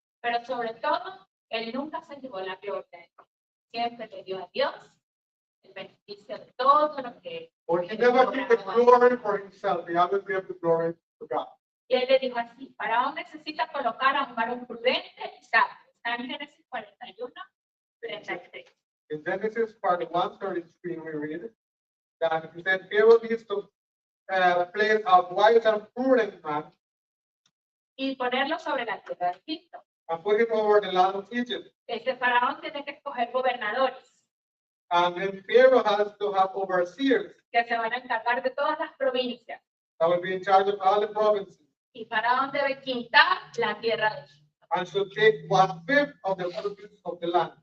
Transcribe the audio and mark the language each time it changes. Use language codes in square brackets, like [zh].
[es] Pero sobre todo, él nunca se llevó la gloria. Siempre le dio a Dios el beneficio de todo lo que [en] Or he never took the glory for himself. He always gave the glory to God. [es] Y él le dijo así: Faraón necesita colocar a un varón prudente y sabio. Está en Génesis 41, 33. [en] In Genesis part 133, we read that he said Pharaoh needs to place a wise and prudent man [es] Y ponerlo sobre la tierra de Egipto. [en] and put him over the land of Egypt. [es] Ese faraón tiene que escoger gobernadores [en] And then Pharaoh has to have overseers [es] que se van a encargar de todas las provincias. [en] that will be in charge of all the provinces [es] Y faraón debe quitar la tierra de Egipto. [en] and should take 1/5 of the produce of the land.